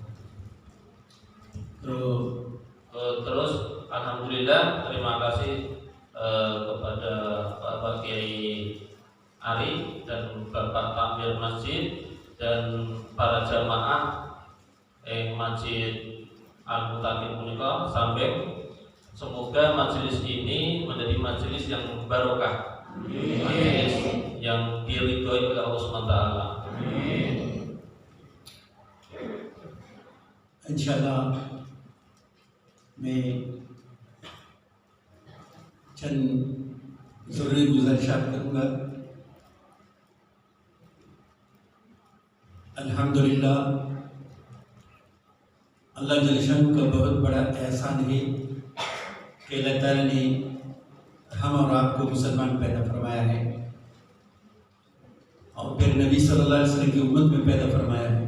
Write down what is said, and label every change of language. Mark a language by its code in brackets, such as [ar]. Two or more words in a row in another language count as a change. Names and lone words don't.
[id] Terus alhamdulillah, terima kasih kepada Bapak Kiai Ari dan Bapak Takmir Masjid dan para jamaah Masjid Al-Mutakin punika sampai semoga majelis ini menjadi majelis yang barokah, majelis yang diridhoi oleh Allah SWT. [ar] إن شاء الله [ur] میں چند ضروری گزارشات کروں گا. [ar] الحمد لله, [ur] اللہ جل شان کا بہت بڑا احسان ہے کہ اللہ تعالیٰ نے ہم اور آپ کو مسلمان پیدا فرمایا ہے اور پھر نبی [ar] صلى الله عليه وسلم [ur] کی امت میں پیدا فرمایا ہے.